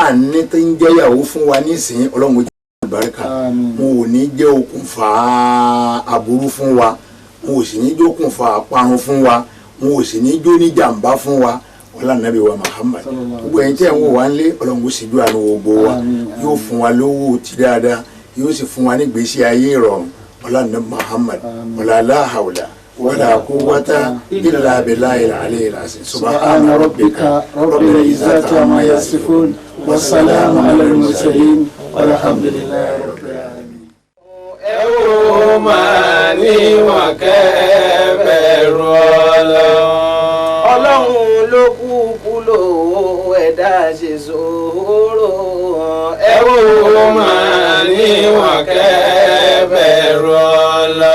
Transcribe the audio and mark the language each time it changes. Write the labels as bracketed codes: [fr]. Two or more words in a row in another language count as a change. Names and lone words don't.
[yo] à ní tó ń jẹ́yàwó fún wa nísìnyí ọlọ́run ó jẹ́ àlùbáríkà wọn ò ní jẹ́ okùnfà aburú fún wa wọn ò sì ní jẹ́ okùnfà àparun fún wa wọn ò sì ní jó ní jàǹbá fún wa ọlá nàbí wa Muhammad gbogbo ẹ̀yin tẹ́ ń wò wá ń lé Ọlọ́run kò sì dúà ní gbogbo wa yóò fún wa lówó ti dáadáa yóò sì fún wa ní gbèsè ayé ìrọ̀rùn ọlá nàbí Muhammad ọlá [ar] لا حول ولا قوة إلا بالله العلي العظيم سبحان ربك رب العزة عما يصفون وسلام على المرسلين والحمد لله رب العالمين. [yo] ẹ ó máa níwọ̀n kẹ́bẹ̀rù Ọlọ́run ló kúkú lówó ẹ̀dá ṣe sòrò. ẹ ó máa níwọ̀n kẹ́bẹ̀rù Ọlọ́run.